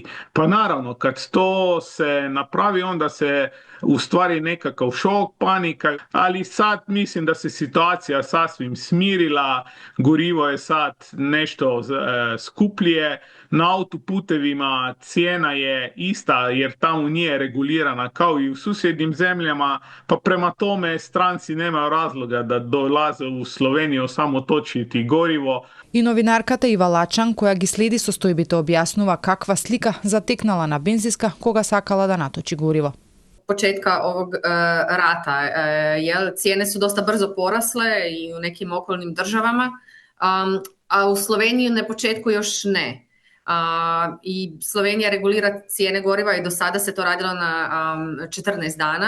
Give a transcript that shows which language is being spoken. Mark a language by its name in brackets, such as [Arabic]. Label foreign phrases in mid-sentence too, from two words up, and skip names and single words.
[Croatian] Pa naravno, kad to se napravi, onda se u stvari nekakav šok, panika, ali sad mislim da se situacija sasvim smirila, gorivo je sad nešto skuplje, na autoputevima cijena je ista jer tamo nije regulirana kao i u susjednim zemljama, pa prema tome stranci nemaju razloga da dolaze u Sloveniju samo točiti gorivo. [Macedonian] И новинарката Ива Лачан, која ги следи состојбите, објаснува каква слика затекнала на бензинска кога сакала да наточи гориво. [Croatian] Početka ovog rata, cijene su dosta brzo porasle i u nekim okolnim državama, a u Sloveniji na početku još ne. I Slovenija regulira cijene goriva i do sada se to radilo na 14 dana.